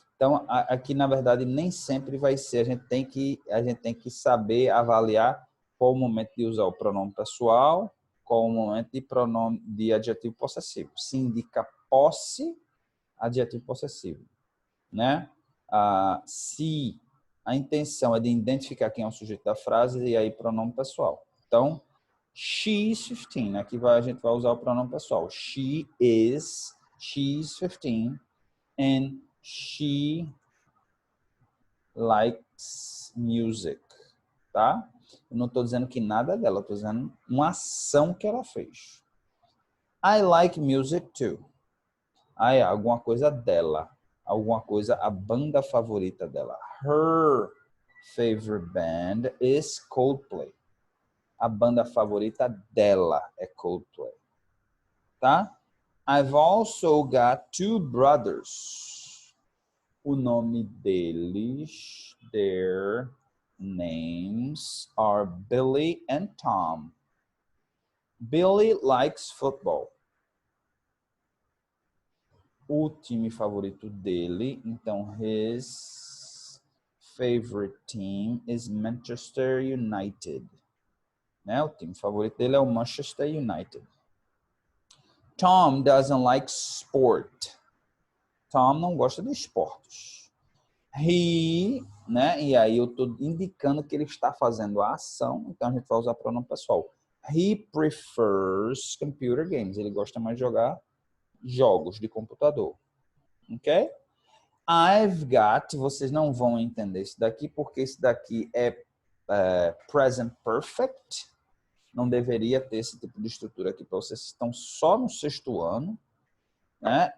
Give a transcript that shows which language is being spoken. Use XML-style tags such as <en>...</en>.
<pt>Então, aqui, na verdade, nem sempre vai ser. A gente tem que saber avaliar qual o momento de usar o pronome pessoal, qual o momento de pronome de adjetivo possessivo. Se indica posse, adjetivo possessivo, né? Se a intenção é de identificar quem é o sujeito da frase, e aí pronome pessoal. Então,</pt> <en>she's 15,</en> <pt>aqui a gente vai usar o pronome pessoal.</pt> <en>She's 15 and she likes music, tá?</en> <pt>Eu não estou dizendo que nada dela, eu estou dizendo uma ação que ela fez.</pt> <en>I like music too.</en> <pt>É alguma coisa dela, alguma coisa, a banda favorita dela.</pt> <en>Her favorite band is Coldplay.</en> <pt>A banda favorita dela é Coldplay, tá?</pt> <en>I've also got two brothers.</en> <pt>O nome deles,</pt> <en>their names are Billy and Tom. Billy likes football.</en> <pt>O time favorito dele, então</pt> <en>his favorite team is Manchester United.</en> <pt>Né? O time favorito dele é o Manchester United.</pt> <en>Tom doesn't like sport.</en> <pt>Tom não gosta de esportes.</pt> <en>He,</en> <pt>né? E aí eu estou indicando que ele está fazendo a ação, então a gente vai usar pronome pessoal.</pt> <en>He prefers computer games.</en> <pt>Ele gosta mais de jogar jogos de computador. Ok?</pt> <en>I've got,</en> <pt>vocês não vão entender isso daqui, porque isso daqui é present perfect. Não deveria ter esse tipo de estrutura aqui para vocês. Estão só no 6º ano, né?</pt>